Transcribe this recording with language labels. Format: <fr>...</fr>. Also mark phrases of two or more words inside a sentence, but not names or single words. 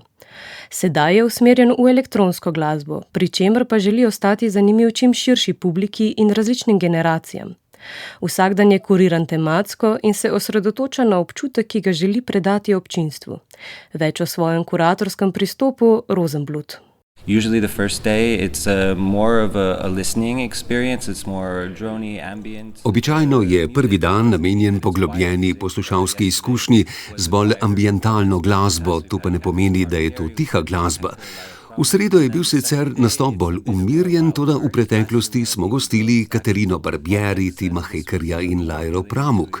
<sl>Sedaj je usmerjen v elektronsko glasbo, pri čemer pa želi ostati zanimiv čim širši publiki in različnim generacijam. Vsak dan je kuriran tematsko in se osredotoča na občutek, ki ga želi predati občinstvu. Več o svojem kuratorskem pristopu Rosenblut.</sl> <en>Usually the first day it's more of a listening experience, it's more drony ambient.</en> <sl>Običajno je prvi dan namenjen poglobljeni poslušalski izkušnji z bolj ambientalno glasbo, to pa ne pomeni, da je to tiha glasba. V sredo je bil sicer nastop bolj umirjen, toda v preteklosti smo gostili Katerino Barbieri, Tima Hekerja in Lairo Pramuk.</sl>